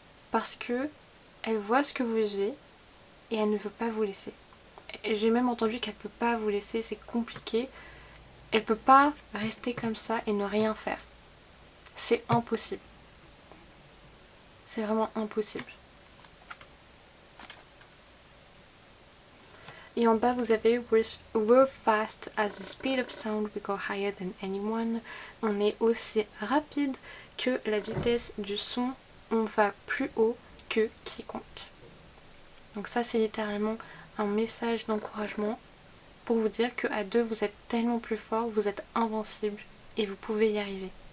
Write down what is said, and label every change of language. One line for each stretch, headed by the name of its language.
French: Parce que elle voit ce que vous vivez et elle ne veut pas vous laisser. J'ai même entendu qu'elle ne peut pas vous laisser, c'est compliqué. Elle ne peut pas rester comme ça et ne rien faire. C'est impossible. C'est vraiment impossible. Et en bas, vous avez
English: We're fast as the speed of sound, we go higher than anyone.
French: On est aussi rapide que la vitesse du son, on va plus haut que quiconque. Donc ça, c'est littéralement un message d'encouragement pour vous dire qu'à deux, vous êtes tellement plus fort, vous êtes invincible et vous pouvez y arriver.